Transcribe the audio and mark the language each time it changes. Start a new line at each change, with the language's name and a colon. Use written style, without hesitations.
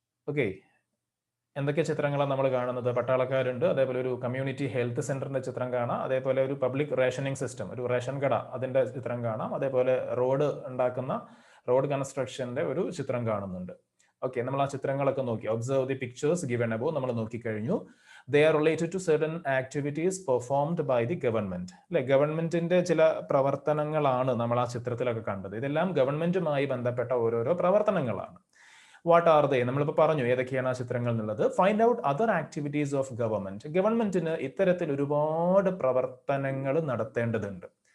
Malayalam: Okay, എന്തൊക്കെ ചിത്രങ്ങളാണ് നമ്മൾ കാണുന്നത്? പട്ടാളക്കാരുണ്ട്, അതേപോലെ ഒരു കമ്മ്യൂണിറ്റി ഹെൽത്ത് സെന്ററിന്റെ ചിത്രം കാണാം, അതേപോലെ ഒരു പബ്ലിക് റേഷനിങ് സിസ്റ്റം, ഒരു റേഷൻ കട അതിന്റെ ചിത്രം കാണാം, അതേപോലെ റോഡ് കൺസ്ട്രക്ഷന്റെ ഒരു ചിത്രം കാണുന്നുണ്ട്. ഓക്കെ, നമ്മൾ ആ ചിത്രങ്ങളൊക്കെ നോക്കി.
English: observe the pictures given above
Malayalam: നമ്മൾ നോക്കിക്കഴിഞ്ഞു.
English: They are related to certain activities performed by the government.
Malayalam: അല്ലെ, ഗവൺമെന്റിന്റെ ചില പ്രവർത്തനങ്ങളാണ് നമ്മൾ ആ ചിത്രത്തിലൊക്കെ കണ്ടത്. ഇതെല്ലാം ഗവൺമെന്റുമായി ബന്ധപ്പെട്ട ഓരോരോ പ്രവർത്തനങ്ങളാണ്.
English: What are they?
Malayalam: നമ്മളിപ്പോൾ പറഞ്ഞു ഏതൊക്കെയാണ് ആ ചിത്രങ്ങൾ എന്നുള്ളത്.
English: Find out other activities of government.
Malayalam: ഗവൺമെന്റിന് ഇത്തരത്തിൽ ഒരുപാട് പ്രവർത്തനങ്ങൾ നടത്തേണ്ടതുണ്ട്.